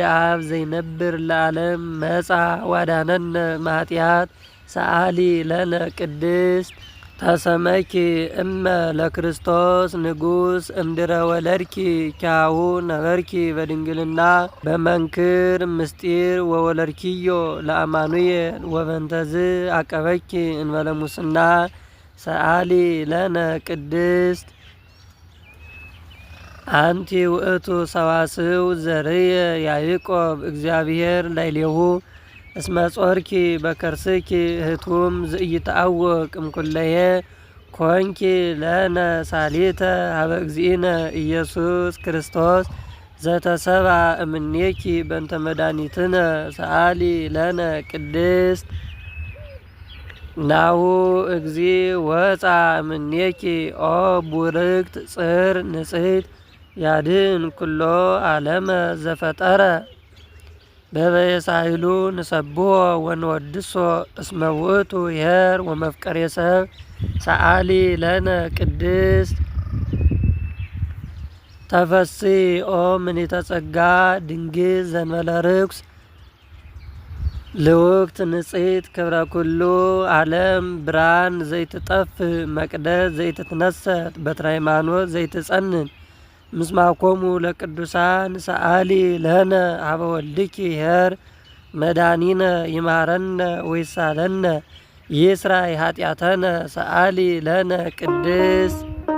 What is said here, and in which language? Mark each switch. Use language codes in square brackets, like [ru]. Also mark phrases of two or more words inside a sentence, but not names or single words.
[gez] አብ ዘይነብር ለዓለም መጻ ዋድኀነነ እምኃጢአት ሰአሊ ለነ ቅድስት ተሰመኪ እመ ለክርስቶስ ንጉስ እምድረ ወለድኪ ኪያሁ ነበርኪ በድንግልና በመንክር ምስጢር ወወለድኪዮ ለአማኑኤል ወበንተዝ አቀበኪ እንበለ ሙስና ሰአሊ ለነ ቅድስት አንቲ ውእቱ ሰዋስው ዘርየ ያዕቆብ እግዚአብሔር ላዕሌሁ እስመ ጾርኪ በከርስኪ ህቱም ዘኢይትዐወቅ እምኩለሄ ኮንኪ ለነ ሳሊተ ሀበ እግዚእነ ኢየሱስ ክርስቶስ ዘተሰብአ እምኔኪ በእንተ መድኃኒትነ ሰአሊ ለነ ቅድስት ናሁ እግዚ ወፃ እምኔኪ ኦ ቡርክት ጽር ንጽሕት ያድኅን ኩሎ ዓለመ ዘፈጠረ በበየሳይሉ ንሰብሖ ወንወድሶ እስመ ውእቱ ይኄር ወመፍቀሬ ሰብ ሰአሊ ለነ ቅድስት ተፈሲ ኦ ምልዕተ ጸጋ ድንግል ዘእንበለ ርኩስ ልውክት ንጽሕት ክብረ ኩሉ ዓለም ብርሃን ዘይትጠፍ መቅደስ ዘይትትነሰት በትረ ሃይማኖት ዘይትጸንን ምስማኮሙ ለቅዱሳን ሰአሊ ለነ ሀበ ወልድኪ ይኄር መድኃኒነ ይምሃረነ ወይሳለነ ይስራይ ኃጢአተነ ሰአሊ ለነ ቅድስት